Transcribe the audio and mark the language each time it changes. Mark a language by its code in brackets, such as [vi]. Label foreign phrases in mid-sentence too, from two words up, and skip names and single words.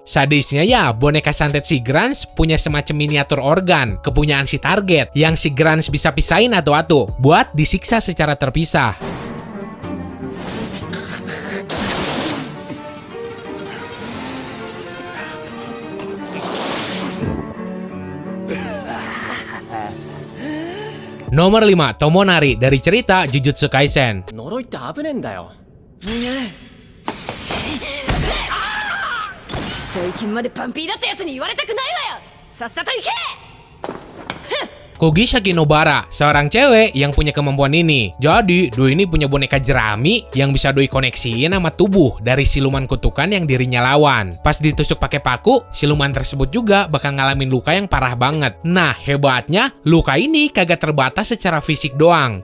[id] Sadisnya ya, boneka santet si Grans punya semacam miniatur organ kepunyaan si target yang si Grans bisa pisahin atu-atu buat disiksa secara terpisah. Nomor 5, Tomonari dari cerita Jujutsu Kaisen. [ja] 呪いって危ねえんだよ。最近までパンピーだったやつに言われたくないわよ。さっさと行け。 [id] Kogi Sakinobara, seorang cewek yang punya kemampuan ini. Jadi, Doi ini punya boneka jerami yang bisa Doi koneksiin sama tubuh dari siluman kutukan yang dirinya lawan. Pas ditusuk pakai paku, siluman tersebut juga bakal ngalamin luka yang parah banget. Nah, hebatnya, luka ini kagak terbatas secara fisik doang.